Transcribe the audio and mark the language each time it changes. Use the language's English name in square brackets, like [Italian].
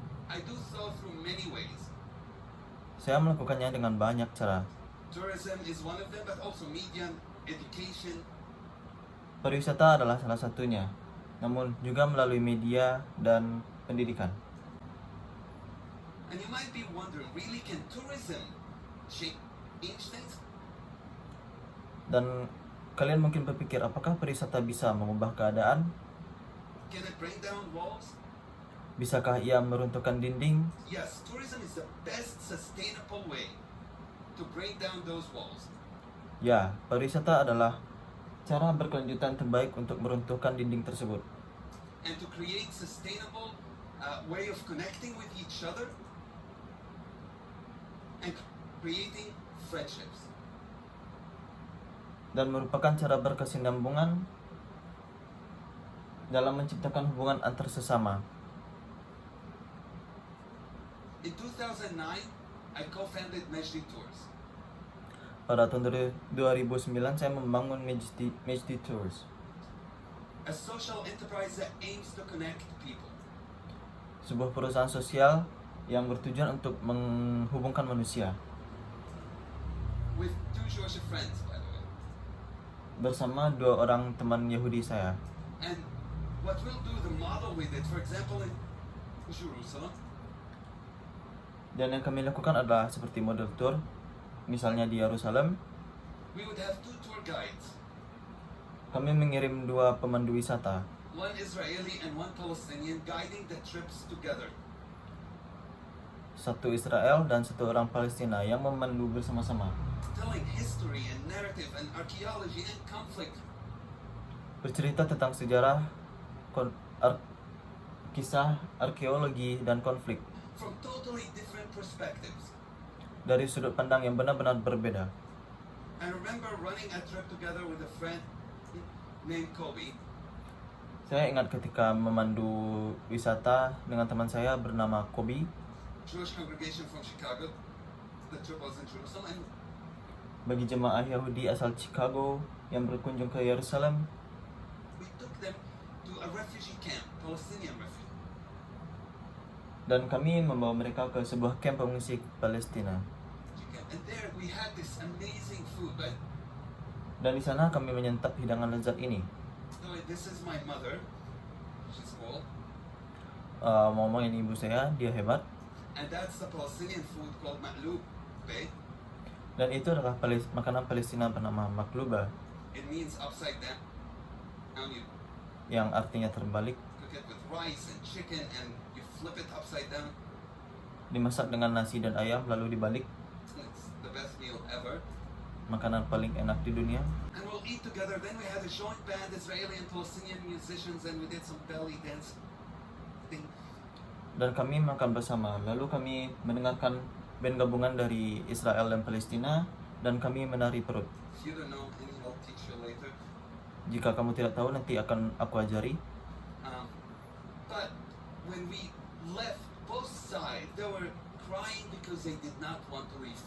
[English] I do so through many ways. [Indonesian] Saya melakukannya dengan banyak cara. [English] Tourism is one of them, but also media education, [Indonesian] Pariwisata adalah salah satunya, namun juga melalui media dan pendidikan. [English] and you might be wondering, really, can tourism change things? [Indonesian] Dan kalian mungkin berpikir, apakah pariwisata bisa mengubah keadaan? [English] Can it bring down walls? [Indonesian] Bisakah ia meruntuhkan dinding? [English] Yes, tourism is the best sustainable way to break down those walls. [Indonesian] Ya, pariwisata adalah cara berkelanjutan terbaik untuk meruntuhkan dinding tersebut [English] And to create sustainable way of connecting with each other and creating friendships. [Indonesian] dan merupakan cara berkesinambungan dalam menciptakan hubungan antar sesama. [English] In 2009, I co-founded Majdi Tours. [Indonesian] Pada tahun 2009 saya membangun Majdi Tours, [English] A social enterprise that aims to connect people. [Indonesian] sebuah perusahaan sosial yang bertujuan untuk menghubungkan manusia, [English] With two Jewish friends, by the way. [Indonesian] bersama 2 orang teman Yahudi saya. [English] And what we'll do, the model with it, for example, in Jerusalem, [Indonesian] Dan yang kami lakukan adalah seperti model tour, misalnya di Yerusalem, [English] we would have 2 tour guides, [Indonesian] kami mengirim 2 pemandu wisata, [English] one Israeli and one Palestinian, guiding the trips together. [Indonesian] 1 Israel dan 1 orang Palestina yang memandu bersama-sama, [English] Telling history and narrative and archaeology and conflict. [Indonesian] bercerita tentang sejarah, kisah, arkeologi, dan konflik [English] From totally different perspectives. [Indonesian] dari sudut pandang yang benar-benar berbeda. [English] I remember running a trip together with a friend named Kobe. [Indonesian] Saya ingat ketika memandu wisata dengan teman saya bernama Kobe, [English] Jewish congregation from Chicago. The trip was in Jerusalem, and [Indonesian] bagi jemaah Yahudi asal Chicago yang berkunjung ke Yerusalem. [English] we took them to a refugee camp, Palestinian refugee. [Indonesian] Dan kami membawa mereka ke sebuah kamp pengungsi Palestina. [English] camp. And there we had this amazing food, right? [Indonesian] Dan di sana kami menyantap hidangan lezat ini. [English] So this is my mother. She's cool. [Indonesian] Mama ini ibu saya, dia hebat. [English] And that's the Palestinian food called ma'lub, okay? [Indonesian] Dan itu adalah makanan Palestina bernama makluba, [English] It means upside down. Now you [Indonesian] yang artinya terbalik, [English] cook it with rice and chicken and you flip it upside down. [Indonesian] dimasak dengan nasi dan ayam lalu dibalik. [English] It's the best meal ever. [Indonesian] Makanan paling enak di dunia. [English] And we'll eat together. Then we had a joint band, Israeli and Palestinian musicians, and we did some belly dance thing. [Indonesian] Dan kami makan bersama. Lalu kami mendengarkan band gabungan dari Israel dan Palestina, dan kami menari perut. [English] If you don't know, any, I'll teach you later. [Indonesian] Jika kamu tidak tahu, nanti akan aku ajari. [English] But when we left, both sides, they were crying because they did not want to leave.